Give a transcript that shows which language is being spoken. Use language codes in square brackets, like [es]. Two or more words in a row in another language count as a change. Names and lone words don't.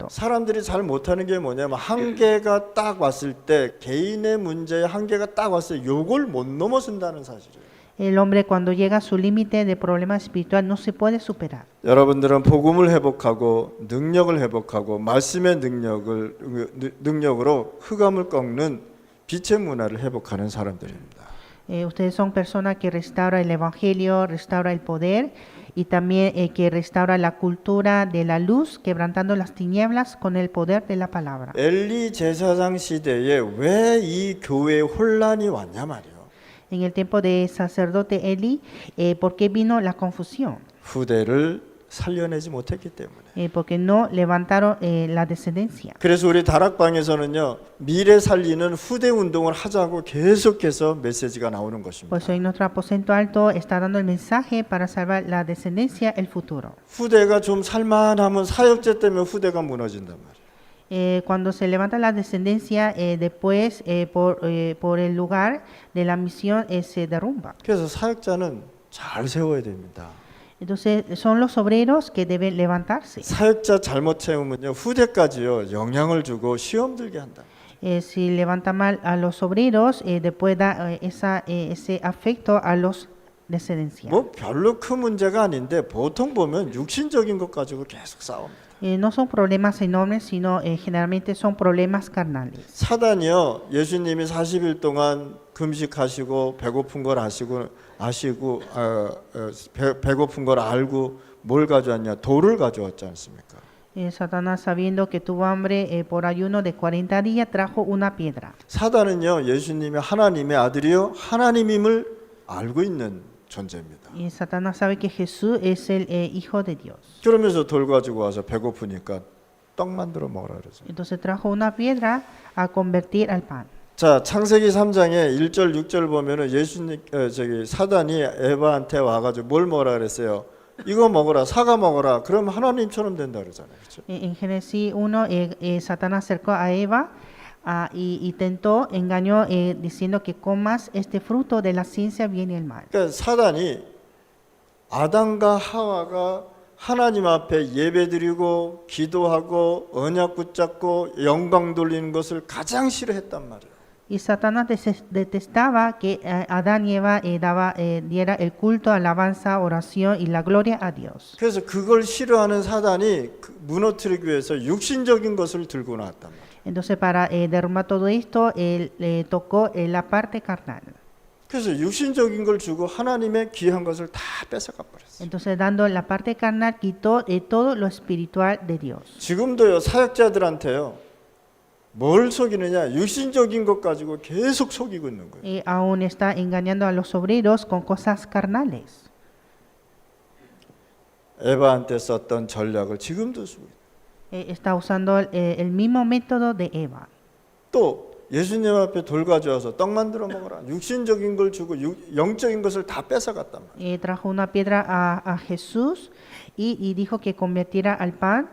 [ko] 사람들이 잘 못하는 게 뭐냐면 한계가 딱 왔을 때 개인의 문제에 한계가 딱 왔을 때 요걸 못 넘어선다는 사실이에요. [es] El hombre cuando llega a su límite de problema espiritual no se puede superar. [ko] 여러분들은 복음을 회복하고 능력을 회복하고 말씀의 능력으로 흑암을 꺾는 빛의 문화를 회복하는 사람들입니다. [es] Ustedes son personas que restauran el evangelio, restauran el poder y también que restaura la cultura de la luz, quebrantando las tinieblas con el poder de la palabra. [ko] 엘리 제사장 시대에 왜 이 교회에 혼란이 왔냐 말이에요. [es] En el tiempo de sacerdote Eli, ¿por qué vino la confusión? [ko] 후대를 살려내지 못했기 때문에. [es] Porque no levantaron la descendencia. [ko] 그래서 우리 다락방에서는요 미래 살리는 후대 운동을 하자고 계속해서 메시지가 나오는 것입니다. [es] Por eso en nuestro aposento alto está dando el mensaje para salvar la descendencia, el futuro. [ko] 후대가 좀 살만하면 사역제 때문에 후대가 무너진단 말이에요. [es] Cuando se levanta la descendencia, después por el lugar de la misión se derrumba. [ko] 그래서 사역자는 잘 세워야 됩니다. [es] Entonces son los obreros que deben levantarse. [ko] 사역자 잘못 채우면요 후대까지요 영향을 주고 시험 들게 한다. [es] Si levanta mal a los obreros, después da ese afecto a los descendencia. [ko] 뭐 별로 큰 문제가 아닌데 보통 보면 육신적인 것 가지고 계속 싸웁니다. [es] No son problemas enormes, sino generalmente son problemas carnales. [ko] 사단이요 예수님이 40일 동안 금식하시고 배고픈 걸 아시고 배고픈 걸 알고 뭘 가져왔냐 돌을 가져왔지 않습니까? [es] Satanás, sabiendo que tuvo hambre por ayuno de 40 días, trajo una piedra. [ko] 사단은요 예수님이 하나님의 아들이요 하나님임을 알고 있는 존재입니다. [es] Y Satanás sabe que Jesús es el Hijo de Dios. [ko] 그러면서 돌 가지고 와서 배고프니까 떡 만들어 먹으라 그러죠. [es] Entonces trajo una piedra a convertir al pan. [ko] 자, 창세기 3장에 1절 6절 보면은 사단이 에바한테 와 가지고 뭘 먹으라 그랬어요? 이거 먹어라. 사과 먹어라. 그럼 하나님처럼 된다 그러잖아요. 그렇죠? [es] En Génesis 1, Satanás acercó a Eva y tentó, engañó diciendo que comas este fruto de la ciencia bien y el mal. [ko] 그러니까 사단이 아담과 하와가 하나님 앞에 예배드리고 기도하고 언약 붙잡고 영광 돌리는 것을 가장 싫어했단 말이에요. [es] Y Satanás detestaba que Adán y Eva diera el culto, alabanza, oración y la gloria a Dios. [ko] 그래서 그걸 싫어하는 사단이 무너뜨리기 위해서 육신적인 것을 들고 나왔단 말이에요. [es] Entonces para derrumbar todo esto, él tocó la parte carnal. [ko] 그래서 육신적인 걸 주고 하나님의 귀한 것을 다 뺏어가 버렸어요. [es] Entonces, dando la parte carnal, quitó de todo lo espiritual de Dios. [ko] 지금도요, 사역자들한테요, 뭘 속이느냐? 육신적인 것 가지고 계속 속이고 있는 거예요. [es] Y aún está engañando a los obreros con cosas carnales. [ko] 에바한테 썼던 전략을 지금도 쓰고 있어요. [es] Está usando el mismo método de Eva. [ko] 또 예수님 앞에 돌 가져와서 떡 만들어 먹어라. 육신적인 걸 주고 영적인 것을 다 뺏어갔단 말이에요. [es] Trajo una piedra a Jesús y dijo que convirtiera al pan.